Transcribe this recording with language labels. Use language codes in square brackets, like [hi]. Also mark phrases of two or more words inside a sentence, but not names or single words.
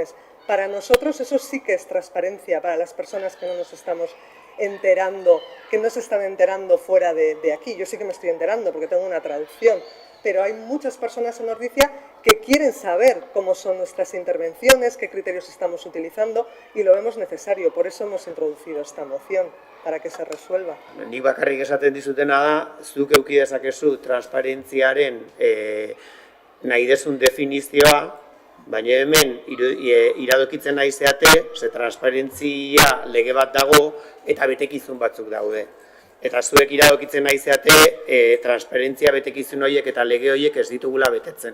[es] Para nosotros eso sí que es transparencia, para las personas que no nos estamos enterando, que no se están enterando fuera de aquí. Yo sí que me estoy enterando porque tengo una traducción, pero hay muchas personas en Ordizia que quieren saber cómo son nuestras intervenciones, qué criterios estamos utilizando, y lo vemos necesario. Por eso hemos introducido esta moción, para que se resuelva. [eu] Nik bakarrik esaten dizutena da, zuk eduki dezakezu transparentziaren nahi desun definizioa, baina hemen iradokitzen nahi zeate, ze transparentzia lege bat dago eta betekizun batzuk daude. Eta zuek iradokitzen nahi zeate, transparentzia betekizun horiek eta lege horiek ez ditugula betetzen.